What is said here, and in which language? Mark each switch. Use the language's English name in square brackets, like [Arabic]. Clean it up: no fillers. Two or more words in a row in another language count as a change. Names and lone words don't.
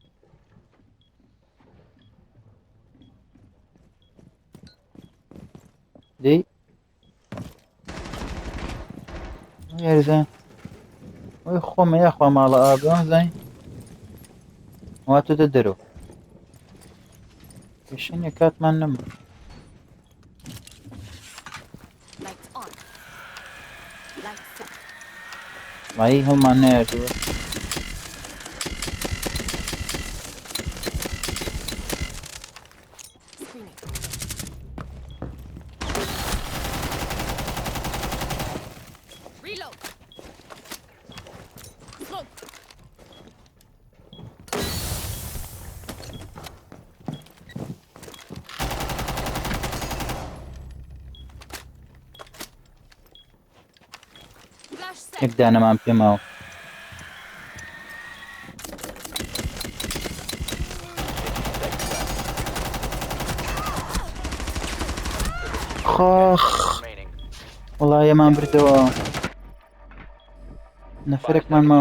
[Central Kurdish] دەی یاریزان وای خۆمە یاخوا ماڵە ئابرام زای واتۆ دەرەوە پێشینە کاتمان نەما [English] Lights on. Lights set. وای هەڵمان نایەتەوە Screening. Reload. Smoke. Flash set. [Central Kurdish] یەک دانەمان پێماوە خاخ [English] Remaining. [Central Kurdish] وڵای ئەمان بردەوە نەفەرێکمان ماوە